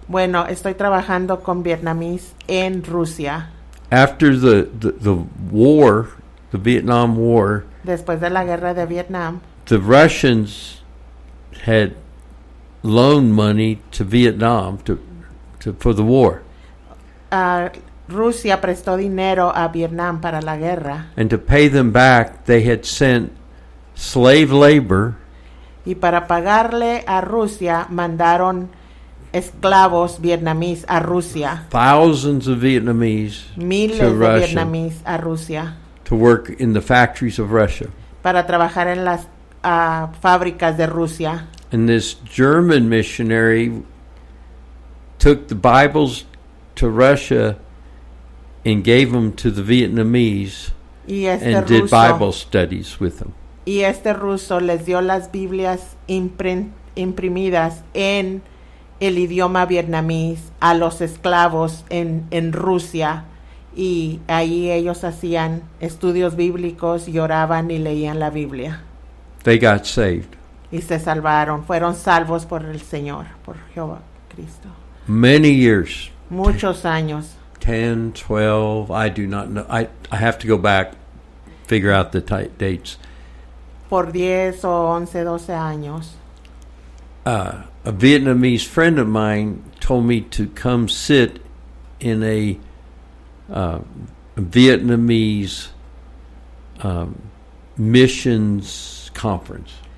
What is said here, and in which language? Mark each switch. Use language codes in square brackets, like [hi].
[es] Bueno, estoy trabajando con Vietnamese en Rusia. [en] After the war, the Vietnam War. [es] Después de la guerra de Vietnam. [en] The Russians had loaned money to Vietnam for the war. [es] Rusia prestó dinero a Vietnam para la guerra. [en] And to pay them back, they had sent slave labor. [es] Y para pagarle a Rusia, mandaron esclavos vietnamíes a Rusia. [en] Thousands of Vietnamese [es] miles [en] to [es] de [en] Russia [es] vietnamíes a Rusia. [en] To work in the factories of Russia. [es] Para trabajar en las fábricas de Rusia. [en] And this German missionary took the Bibles to Russia and gave them to the Vietnamese and [es] ruso [en] did Bible studies with them. [es] Y este ruso les dio las Biblias imprimidas en el idioma vietnamés a los esclavos en Rusia. Y ahí ellos hacían estudios bíblicos, lloraban y leían la Biblia. [en] They got saved. [es] Y se salvaron. Fueron salvos por el Señor, por Jehová Cristo. [en] Many years. [es] Muchos años. [en] 10, 12, I do not know. I have to go back, figure out the dates. [es] Por 10 o 11, 12 años. [en] A Vietnamese friend of mine told me to come sit in a Vietnamese missions conference.